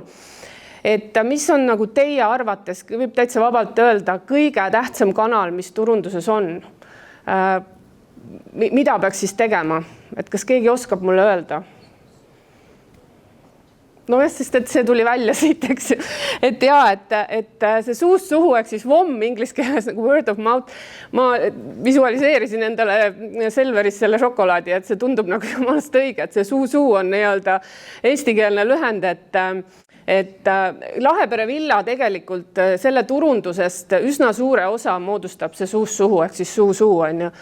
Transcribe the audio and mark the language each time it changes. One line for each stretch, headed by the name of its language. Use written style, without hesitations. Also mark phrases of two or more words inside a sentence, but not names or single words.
Estonian: Et mis on nagu teie arvates, võib täitsa vabalt öelda, kõige tähtsam kanal, mis turunduses on? Mida peaks siis tegema? Et kas keegi oskab mulle öelda? No sest et see tuli välja siit, eks. Et see suust suhu, ehk siis WOM inglise keeles nagu
English: word of mouth,
Estonian: ma visualiseerisin endale Selveris selle šokolaadi, et see tundub nagu jumalast õige, et see suu on eestikeelne lühend, et Lahepere villa tegelikult selle turundusest üsna suure osa moodustab see suust suhu, ehk siis suu on ju.